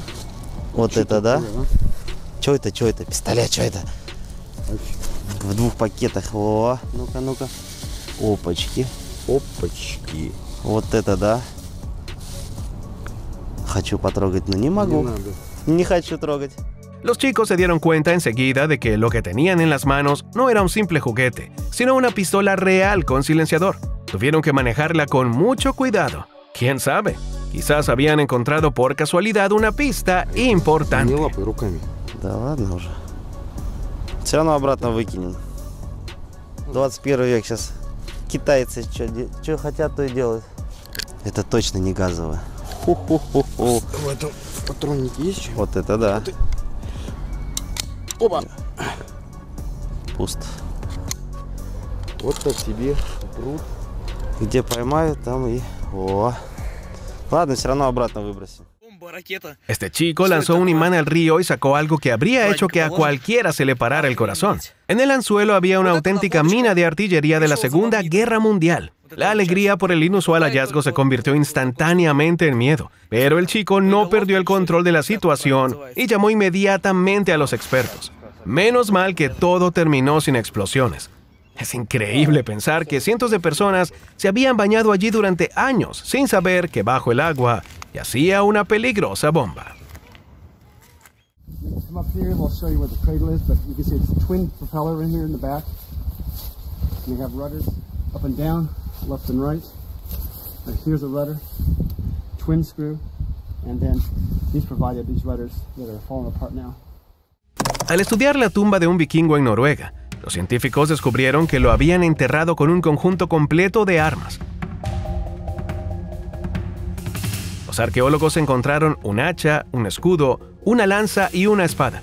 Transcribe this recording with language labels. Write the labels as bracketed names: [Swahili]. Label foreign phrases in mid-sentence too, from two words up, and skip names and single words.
[Russian] Вот это да? Чё это? Пистолет, чё это? В 2 пакетах. О, ну-ка. Опачки. Вот это да. Хочу потрогать, но не могу. Не хочу трогать. [Spanish] Los chicos se dieron cuenta enseguida de que lo que tenían en las manos no era un simple juguete, sino una pistola real con silenciador. Tuvieron que manejarla con mucho cuidado. ¿Quién sabe? Quizás habían encontrado por casualidad una pista importante. [Russian] Да ладно уже. Все равно обратно выкинем. 21 век сейчас. Китайцы что хотят, то и делают. Это точно не газовое. В этом патроннике есть что? Вот это да. Опа! Пусто. Вот так тебе пруд. Где поймают, там и... О. Ладно, все равно обратно выбросим. [Spanish] Este chico lanzó un imán al río y sacó algo que habría hecho que a cualquiera se le parara el corazón. En el anzuelo había una auténtica mina de artillería de la Segunda Guerra Mundial. La alegría por el inusual hallazgo se convirtió instantáneamente en miedo, pero el chico no perdió el control de la situación y llamó inmediatamente a los expertos. Menos mal que todo terminó sin explosiones. Es increíble pensar que cientos de personas se habían bañado allí durante años sin saber que bajo el agua yacía una peligrosa bomba. [English] Come up here and we'll show you where the cradle is, but you can see it's a twin propeller in here in the back. And they have rudders up and down, left and right. And here's a rudder, twin screw, and then these provided these rudders that are falling apart now. [Spanish] Al estudiar la tumba de un vikingo en Noruega, los científicos descubrieron que lo habían enterrado con un conjunto completo de armas. Los arqueólogos encontraron un hacha, un escudo, una lanza y una espada.